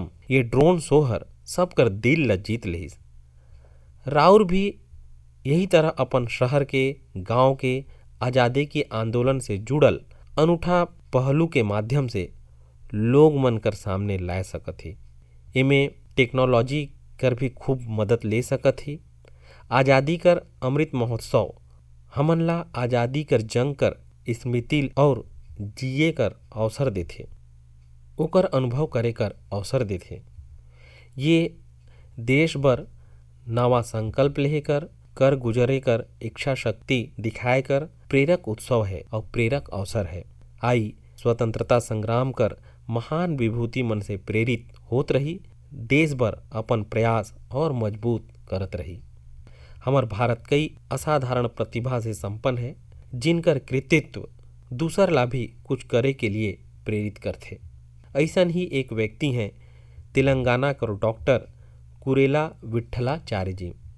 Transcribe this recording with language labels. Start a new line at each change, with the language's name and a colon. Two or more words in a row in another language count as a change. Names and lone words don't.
Chhattisgarhi: ये ड्रोन शो हर सब कर दिल ला जीत लेहिस। राउर भी यही तरह अपन शहर के गांव के आज़ादी के आंदोलन से जुड़ल अनूठा पहलू के माध्यम से लोग मन कर सामने ला सकत ही। इमे टेक्नोलॉजी कर भी खूब मदद ले सकत ही। आज़ादी कर अमृत महोत्सव हमन ला आज़ादी कर जंग कर स्मृति और जिए कर अवसर देथे, ओकर अनुभव करे कर अवसर देथे। ये देश बर नवा संकल्प लेकर कर गुजरे कर इच्छा शक्ति दिखाए कर प्रेरक उत्सव है और प्रेरक अवसर है। आई स्वतंत्रता संग्राम कर महान विभूति मन से प्रेरित होत रही, देश बर अपन प्रयास और मजबूत करत रही। हमार भारत कई असाधारण प्रतिभा से संपन्न है, जिनकर कृतित्व दूसर ला भी कुछ करे के लिए प्रेरित करथे। ऐसन ही एक व्यक्ति हैं तेलंगाना कर डॉक्टर कुरेला विट्ठलाचार्य जी।